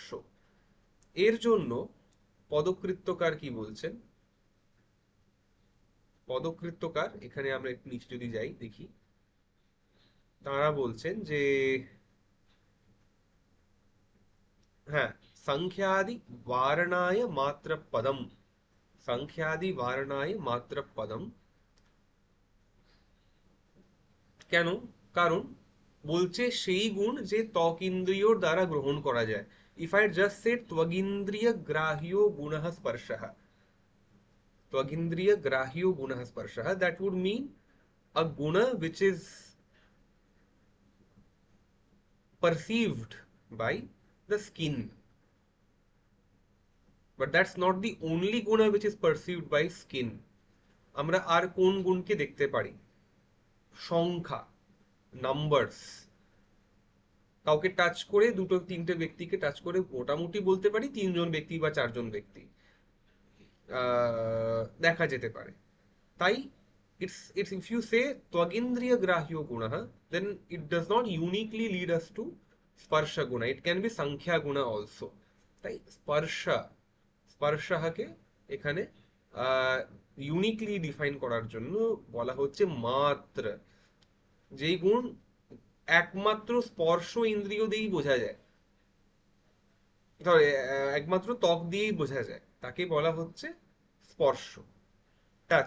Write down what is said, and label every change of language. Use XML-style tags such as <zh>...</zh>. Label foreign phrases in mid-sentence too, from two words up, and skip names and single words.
<bn>এর জন্য পদকৃত্যকার কি বলছেন? পদকৃত্যকার, এখানে আমরা একটু নিচে যদি যাই দেখি, তারা বলছেন যে, হ্যাঁ,</bn> <sa>সংখ্যাদি वारणाय मात्र पदम, সংখ্যাদি वारणाय मात्र पदम।</sa> <bn>কেন? কারণ বলছে সেই গুণ যে ত্বক ইন্দ্রিয়র দ্বারা গ্রহণ করা যায়।</bn> <en>If I just said</en> <sa>ত্বগিন্দ্রিয় গ্রাহ্য গুণঃ স্পর্শः, ত্বগিন্দ্রিয় গ্রাহ্য গুণঃ স্পর্শः,</sa> <en>that would mean a guna which is perceived by the skin, but that's not the only guna which is perceived by skin.</en> <bn>আমরা আর কোন গুণকে দেখতে পারি? সংখ্যা, নাম্বারস। কাউকে টাচ করে, দুটো তিনটে ব্যক্তিকে টাচ করে মোটামুটি বলতে পারি 3 জন ব্যক্তি বা 4 জন ব্যক্তি দেখা যেতে পারে। তাই</bn> <en>it's if you say</en> <sa>त्वगिन्द्रिय ग्राह्यो गुण,</sa> <en>then it does not uniquely lead us to</en> <sa>स्पर्श गुण,</sa> <en>it can be</en> <sa>सङ्ख्या गुण</sa> <en>also.</en> <bn>তাই স্পর্শা, স্পর্শাকে এখানে</bn> <en>uniquely define</en> <bn>করার জন্য বলা হচ্ছে মাত্র, যেই গুণ একমাত্র স্পর্শ ইন্দ্রিয় দিয়েই বোঝা যায়, ধর একমাত্র ত্বক দিয়েই বোঝা যায়, তাকে বলা হচ্ছে স্পর্শ, টাচ।</bn>